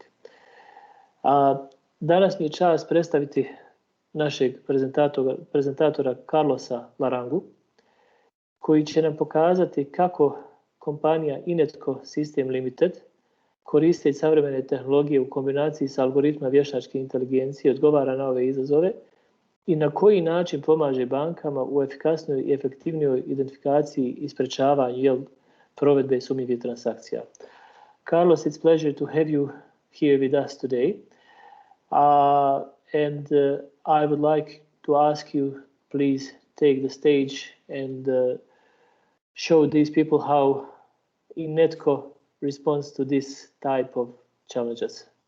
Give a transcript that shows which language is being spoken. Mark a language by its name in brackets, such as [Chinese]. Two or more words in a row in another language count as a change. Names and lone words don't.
[Bosnian] Danas mi je čast predstaviti našeg prezentatora Carlosa Larrañagu, koji će nam pokazati kako kompanija INETCO Systems Limited koristeći savremene tehnologije u kombinaciji sa algoritmima vještačke inteligencije odgovara na ove izazove i na koji način pomaže bankama u efikasnoj i efektivnijoj identifikaciji i sprječavanju provedbe sumnjivih transakcija. [English] Carlos, it's a pleasure to have you here with us today. I would like to ask you, please take the stage and show these people how INETCO responds to this type of challenges.